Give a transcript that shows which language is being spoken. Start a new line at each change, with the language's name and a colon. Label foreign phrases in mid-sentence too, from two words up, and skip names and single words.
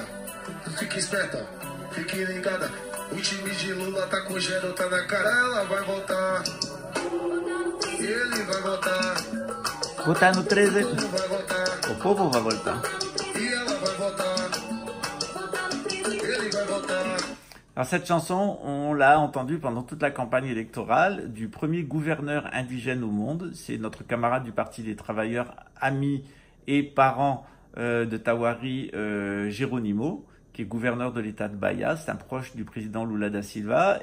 Portuguese: Fique esperta, fique ligada. O time de Lula tá com Rogério tá na cara. Ela vai voltar. Ele vai voltar. Votar no 13. O povo vai voltar. O povo vai voltar. E ela vai voltar. Ele vai voltar.
French: Alors cette chanson, on l'a entendue pendant toute la campagne électorale du premier gouverneur indigène au monde. C'est notre camarade du Parti des Travailleurs, ami et parent de Tawari, Geronimo, qui est gouverneur de l'État de Bahia. C'est un proche du président Lula da Silva.